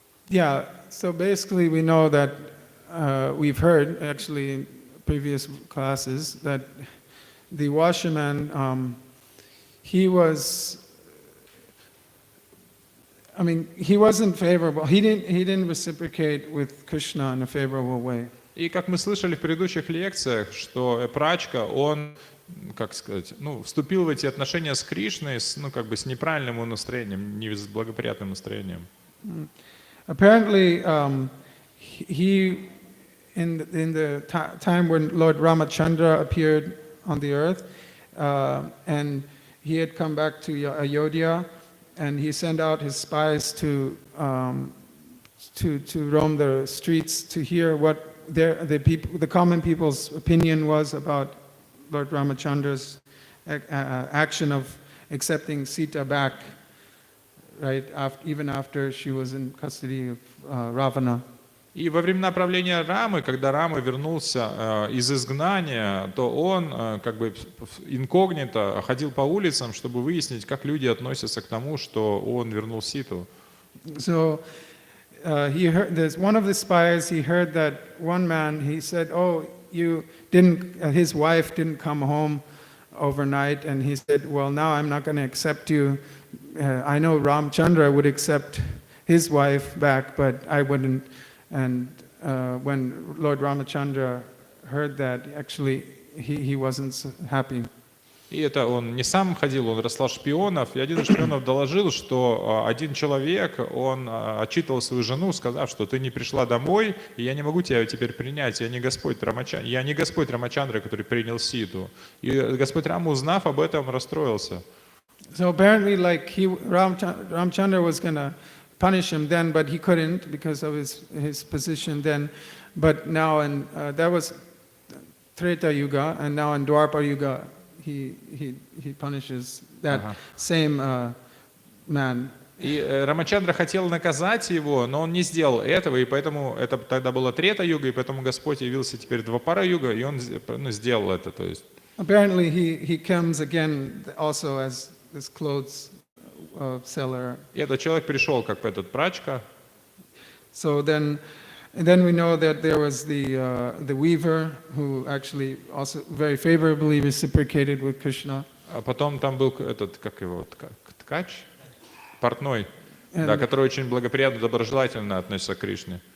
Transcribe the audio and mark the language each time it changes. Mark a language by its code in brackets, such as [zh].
[en] Yeah, so basically we know that we've heard actually in previous classes that the washerman, he wasn't favorable. He didn't reciprocate with Krishna in a favorable way. [ru] И как мы слышали в предыдущих лекциях, что прачка, он, как сказать, вступил в эти отношения с Кришной, с неправильным настроением, не с благоприятным настроением. [en] Apparently, he in the time when Lord Ramachandra appeared on the earth, and he had come back to Ayodhya, and he sent out his spies to roam the streets to hear what the common people's opinion was about Lord Ramachandra's action of accepting Sita back, right? Even after she was in custody of Ravana. [ru] И во времена правления Рамы, когда Рама вернулся из изгнания, то он инкогнито ходил по улицам, чтобы выяснить, как люди относятся к тому, что он вернул Ситу. [en] So he heard. There's one of the spies. He heard that one man. He said, "Oh, you didn't." His wife didn't come home overnight, and he said, "Well, now I'm not going to accept you. I know Ramchandra would accept his wife back, but I wouldn't." And when Lord Ramachandra heard that, actually he wasn't happy. [ru] И это он не сам ходил, он расслал шпионов, и один из шпионов доложил, что один человек, он отчитывал свою жену, сказав, что ты не пришла домой, и я не могу тебя теперь принять, я не Господь Рамачандра, который принял Ситу. И Господь Рама, узнав об этом, расстроился. [en] So apparently, like Ramchandra was going to punish him then, but he couldn't because of his position then. But now, that was Treta Yuga, and now in Dwapara Yuga, he punishes that same man. [ru] И Рамачандра хотел наказать его, но он не сделал этого, и поэтому это тогда была Трета Юга, и поэтому Господь явился теперь Двапара Юга, и он сделал это. То есть. [en] Apparently, he comes again also as this clothes seller. [ru] И этот человек пришел как этот прачка. [en] So then we know that there was the weaver who actually also very favorably reciprocated with Krishna. [ru] А потом там был этот, как его, ткач, портной, да, который очень благоприятно, доброжелательно относится к Кришне.